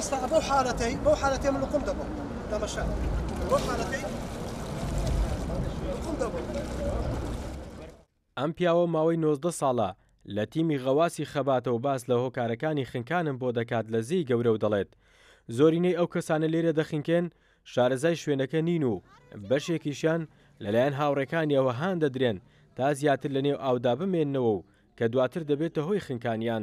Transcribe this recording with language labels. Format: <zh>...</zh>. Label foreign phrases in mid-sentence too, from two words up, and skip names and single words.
<ckb>بو حالتي من لقم دبو تماشا بو حالتي لقم دبو ئەم پیاوە ماوەی 19 ساڵە لە تیمی غەواسی خەباتەوە باس لە هۆکارەکانی خنکانم بۆ دەکات لە زێی گەورە و دەڵێت زۆرینەی ئەو کەسانە لێرە دەخینکێن شارەزای شوێنەکە نین و بەشێکیشیان لەلایەن هاوڕێکانیەوە هان دەدرێن تا زیاتر لە نێو ئاودا بمێننەوە و کە دواتر دەبێتە هۆی خنکانیان.</ckb>